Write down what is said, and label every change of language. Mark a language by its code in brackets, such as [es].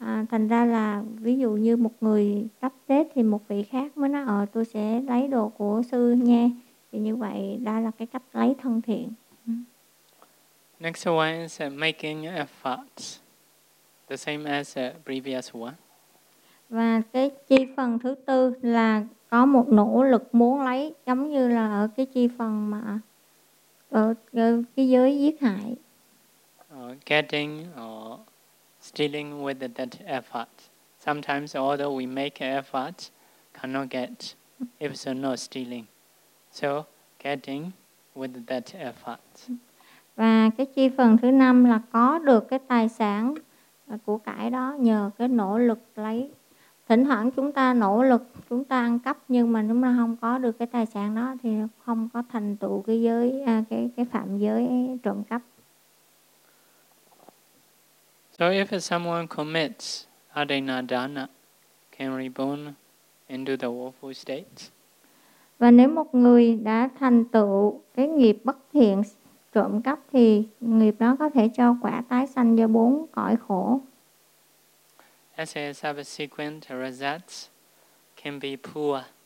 [vi] Thành ra là ví dụ như một người sắp chết thì một vị khác mới nói tôi sẽ lấy đồ của sư nha. Thì như vậy đó là cái cách lấy thân thiện. [en] Next one is making efforts, the same as the previous one. [vi] Và cái chi phần thứ tư là có một nỗ lực muốn lấy, giống như là ở cái chi phần mà ở cái giới giết hại. [en] Getting or stealing with that effort. Sometimes although we make effort, cannot get, if so not stealing. So getting with that effort. [vi] Và cái chi phần thứ năm là có được cái tài sản của cải đó nhờ cái nỗ lực lấy. Thỉnh thoảng chúng ta nỗ lực, chúng ta ăn cắp, nhưng mà nếu mà không có được cái tài sản đó thì không có thành tựu cái giới cái phạm giới trộm cắp. [en] So if someone commits adinadana, can reborn into the woeful state. [vi] Và nếu một người đã thành tựu cái nghiệp bất thiện trộm cắp thì nghiệp đó có thể cho quả tái sanh vào bốn cõi khổ. [en] As a subsequent result, can be poor.